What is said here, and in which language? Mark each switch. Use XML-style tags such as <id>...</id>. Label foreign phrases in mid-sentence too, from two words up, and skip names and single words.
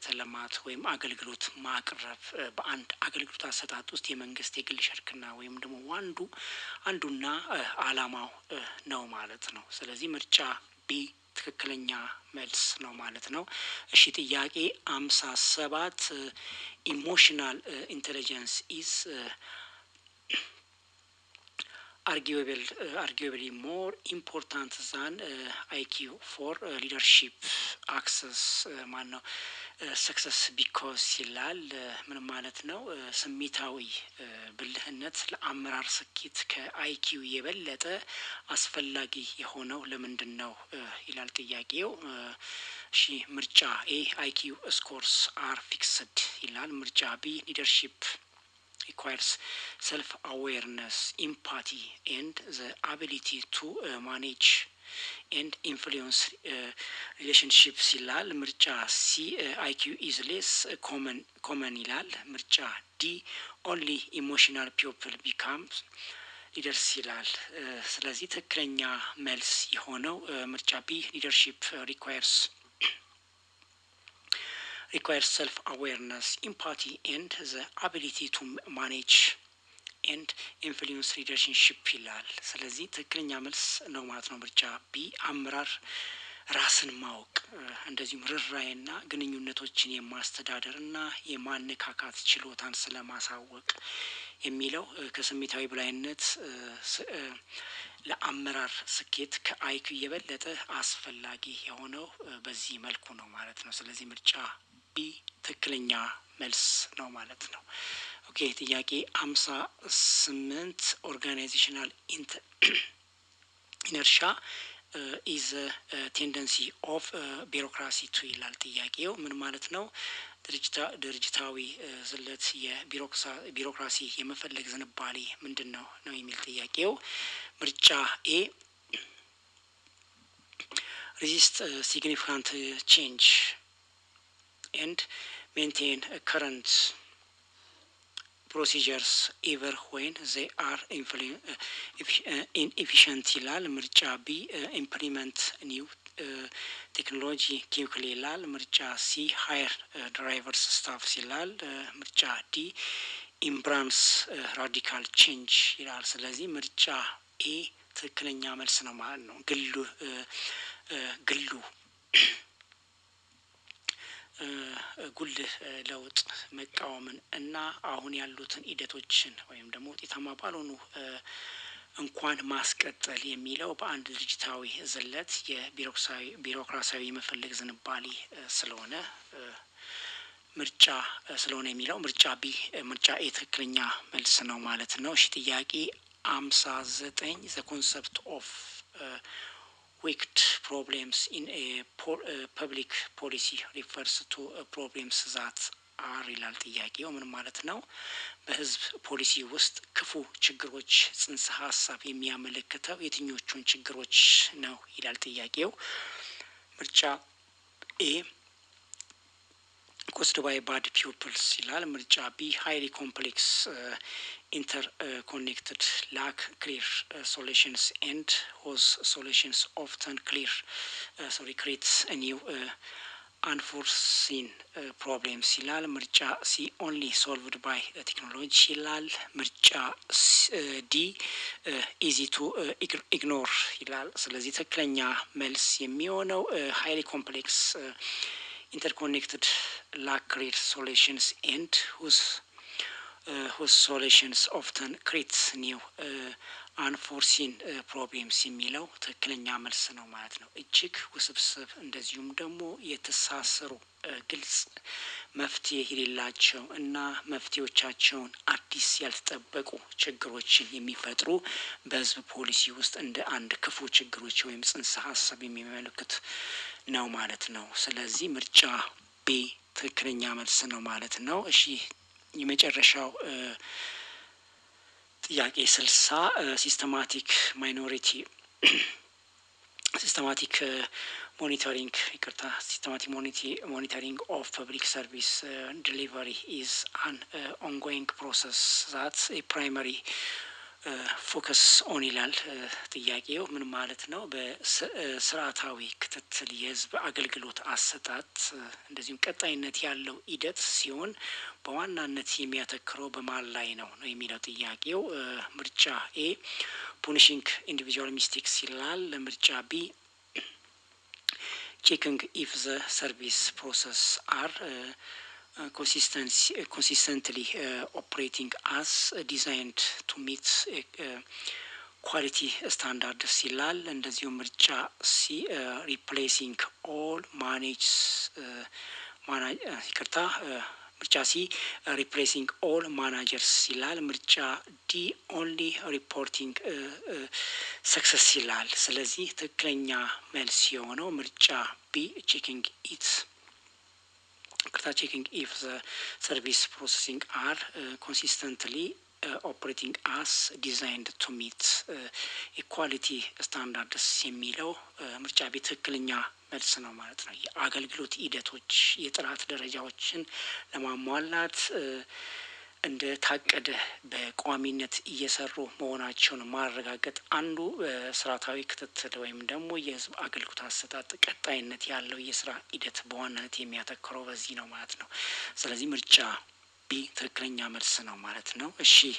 <am>ልማት ወይም አገልግሎት ማቅረብ በአንድ አገልግሎት አሰጣጥ ውስጥ የመንግስት የግል ሽርክና ወይም ደግሞ አንዱና አላማው ነው ማለት ነው። ስለዚህ ምርጫ ቢ ትክክለኛ መልስ ነው ማለት ነው። እሺ ጥያቄ 57</am> <en>emotional intelligence is arguably more important than IQ for leadership access success because</en> <am>ይላል ምን ማለት ነው? ስሜታዊ ብልህነት ለአመራር ስኬት ከአይኪው የበለጠ አስፈላጊ የሆነው ለምንድነው ይላል ጥያቄው። እሺ ምርጫ ኤ</am> <en>IQ scores are fixed</en> <am>ይላል። ምርጫ ቢ</am> <en>leadership requires self-awareness, empathy, and the ability to manage and influence relationships</en> <am>ይላል። ምርጫ ሲ</am> <en>IQ is less common</en> <am>ይላል። ምርጫ ዲ</am> <en>only emotional people becomes leaders</en> <am>ይላል። ስለዚህ ትክክለኛ መልስ የሆነው ምርጫ ቢ</am> <en>leadership requires self-awareness, empathy, and the ability to manage and influence relationship</en> <am>ይላል። ስለዚህ ትክክለኛ መልስ ነው ማለት ነው ምርጫ ቢ አመራር ራስን ማወቅ እንደዚሁም ርህራሄና ግንኙነቶችን የማስተዳደርና የማነካካት ችሎታን ስለማሳወቅ የሚለው ከስሜታዊ ብልህነት ለአመራር ስኬት ከአይኪው የበለጠ አስፈላጊ የሆነው በዚህ መልኩ ነው ማለት ነው። ስለዚህ ምርጫ ቢ ትክክለኛ መልስ ነው ማለት ነው። ኦኬ ጥያቄ 58</am> <en>organizational inertia is a tendency of bureaucracy to</en> <am>ይላል ጥያቄው ምን ማለት ነው? ድርጅታዊ ዝለት የቢሮክራሲ የመፈለግ ዝንባሌ ምንድነው ነው የሚል ጥያቄው። ምርጫ ኤ resist</am> <en>significant change and maintain current procedures even when they are inefficient</en> <am>ይላል። ምርጫ ቢ</am> <en>implement new technology quickly</en> <am>ይላል። ምርጫ ሲ</am> <en>hire drivers staff</en> <am>ይላል። ምርጫ ዲ</am> <en>embrace radical change</en> <am>ይላል። ስለዚህ ምርጫ ኤ ትክክለኛ መልስ ነው ማለት ነው። ጉልህ ለውጥ መቃወምን እና አሁን ያሉትን ሂደቶችን ወይም ደግሞ ውጤታማ ባልሆኑ እንኳን ማስቀጠል የሚለው በአንድ ድርጅታዊ ዝለት የቢሮክራሲያዊ መፈለግ ዝንባሌ ስለሆነ የሚለው ምርጫ ቢ ምርጫ ኤ ትክክለኛ መልስ ነው ማለት ነው። እሺ ጥያቄ 59</am> <en>the concept of wicked problems in a public policy refers to problems that are</en> <am>ይላል ጥያቄው ምን ማለት ነው? በህዝብ ፖሊሲ ውስጥ ክፉ ችግሮች ጽንሰ ሐሳብ የሚያመለክተው የትኞቹን ችግሮች ነው ይላል ጥያቄው። ምርጫ ኤ</am> <en>caused by bad pupils</en> <am>ይላል። ምርጫ ቢ</am> <en>highly complex interconnected lack clear solutions and whose solutions often creates a new unforeseen problems</en> <am>ይላል። ምርጫ ሲ</am> <en>only solved by technology</en> <am>ይላል። ምርጫ ዲ</am> <en>easy to ignore</en> <am>ይላል። ስለዚህ ትክክለኛ መልስ የሚሆነው</am> <en>highly complex interconnected lack clear solutions and whose solutions often creates new unforeseen problems</en> <am>የሚለው ትክክለኛ መልስ ነው ማለት ነው። እጅግ ውስብስብ እንደዚሁም ደግሞ የተሳሰሩ ግልጽ መፍትሄ የሌላቸው እና መፍትሄዎቻቸውን አዲስ ያልተጠበቁ ችግሮችን የሚፈጥሩ በህዝብ ፖሊሲ ውስጥ እንደ አንድ ክፉ ችግሮች ወይም ጽንሰ ሀሳብ የሚመለከት ነው ማለት ነው። ስለዚህ ምርጫ ቢ ትክክለኛ መልስ ነው ማለት ነው። እሺ የመጨረሻው</am> <en>ጥያቄ 60 ሲስተማቲክ monitoring of public service delivery is an ongoing process that a primary focus on</en> <am>ይላል። ጥያቄው ምን ማለት ነው? በስርዓታዊ ክትትል የህዝብ አገልግሎት አሰጣጥ እንደዚሁም ቀጣይነት ያለው ሂደት ሲሆን በዋናነት የሚያተክረው በማን ላይ ነው የሚለው ጥያቄው። ምርጫ ኤ</am> <en>punishing individual mistakes</en> <am>ይላል። ምርጫ ቢ</am> <en>checking if the service process are consistently operating as designed to meet quality standards</en> <am>ይላል። እንደዚሁ ምርጫ ሲ</am> <en>replacing all</en> <am>ምርጫ ሲ</am> <en>replacing all managers</en> <am>ይላል። ምርጫ ዲ</am> <en>only reporting success</en> <am>ይላል። ስለዚህ ትክክለኛ መልስ የሆነው ምርጫ ቢ checking</am> <en>if the service processing are consistently operating as designed to meet equality standards የሚለው</en> <am>ምርጫ ቢ ትክክለኛ መልስ ነው ማለት ነው። የአገልግሎት ሂደቶች የጥራት ደረጃዎችን ለማሟላት እንደ ታቀደ በቋሚነት እየሰሩ መሆናቸውን ማረጋገጥ አንዱ ስርዓታዊ ክትትል ወይም ደግሞ የህዝብ አገልግሎት አሰጣጥ ቀጣይነት ያለው የስራ ሂደት በዋናነት የሚያተክረው በዚህ ነው ማለት ነው። ስለዚህ ምርጫ ቢ ትክክለኛ መልስ ነው ማለት ነው። እሺ</am>